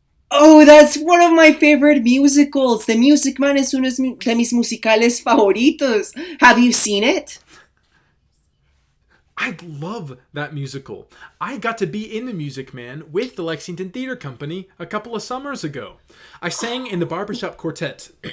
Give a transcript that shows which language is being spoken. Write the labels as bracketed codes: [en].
[en] Oh, that's one of my favorite musicals. [es] The Music Man es uno de mis musicales favoritos. [en] Have you seen it? I love that musical. I got to be in the Music Man with the Lexington Theater Company a couple of summers ago. I sang in the barbershop quartet.